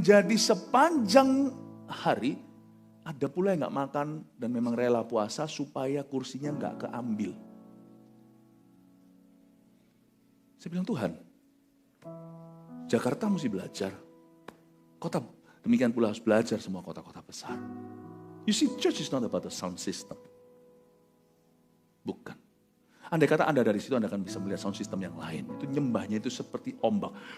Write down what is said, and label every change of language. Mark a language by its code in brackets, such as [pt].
[id] Jadi sepanjang hari ada pula yang gak makan dan memang rela puasa supaya kursinya gak keambil. Saya bilang, Tuhan, Jakarta mesti belajar. Kota demikian pula harus belajar semua kota-kota besar. [en] You see, church is not about the sound system. [id] Bukan. Andai kata Anda dari situ, Anda akan bisa melihat sound system yang lain. Itu nyembahnya itu seperti ombak.